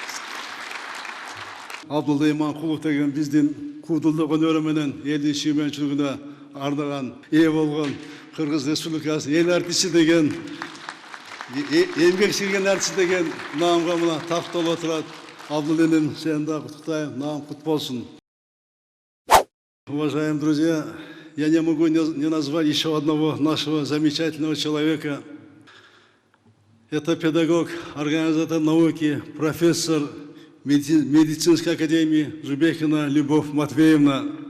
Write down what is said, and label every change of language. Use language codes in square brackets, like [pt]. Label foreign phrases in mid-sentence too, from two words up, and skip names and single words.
[ky] Абдулла Иманкулов деген биздин куудулдук өнөрү менен элдин сүймөнчүлүгүнө ардаган, ээ болгон Кыргыз Республикасы эл артисти деген, эмгек сирген артист деген наамга мына такталып отурат. Абдулла иним, сени да куттуктайм, наам кут болсун. [ru] Уважаемые друзья, я не могу не назвать еще одного нашего замечательного человека. Это педагог, организатор науки, профессор медицинской академии Зубехина Любовь Матвеевна.